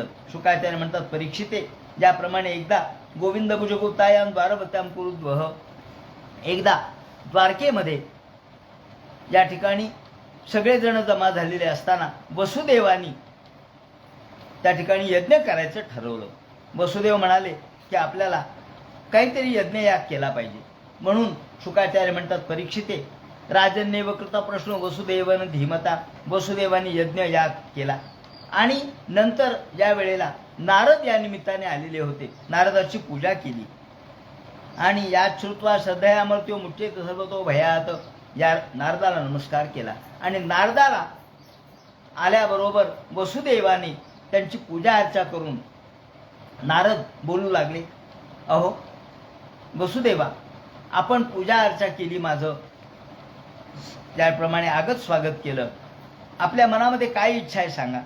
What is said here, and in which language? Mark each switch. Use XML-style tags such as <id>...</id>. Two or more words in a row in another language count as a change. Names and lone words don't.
<mr>शुकाचार्य म्हणतात परीक्षिते, ज्याप्रमाणे एकदा</mr> <sa>गोविंद भुजगुप्तायां द्वारवत्यां कुरुद्वह,</sa> <mr>एकदा द्वारकेमध्ये या ठिकाणी सगळेजण जमा झालेले असताना वसुदेवानी त्या ठिकाणी यज्ञ करायचं ठरवलं. वसुदेव म्हणाले की आपल्याला काहीतरी यज्ञयाग केला पाहिजे. म्हणून शुकाचार्य म्हणतात परीक्षिते,</mr> <sa>राजन्येव कृता प्रश्न वसुदेवन धीमता,</sa> <mr>वसुदेवानी यज्ञ याग केला. आणि नंतर या वेळेला नारद या निमित्ताने आलेले होते, नारदाची पूजा केली. आणि या</mr> <sa>श्रुत्वा श्रद्धया मृत्यो मुठ्येत सर्वतो भयात,</sa> <mr>या नारदाला नमस्कार केला. आणि नारदाला आल्याबरोबर वसुदेवाने त्यांची पूजा अर्चा करून नारद बोलू लागले, अहो वसुदेवा, आपण पूजा अर्चा केली, माझं त्याप्रमाणे आगत स्वागत केलं, आपल्या मनामध्ये काय इच्छा आहे सांगा.</mr>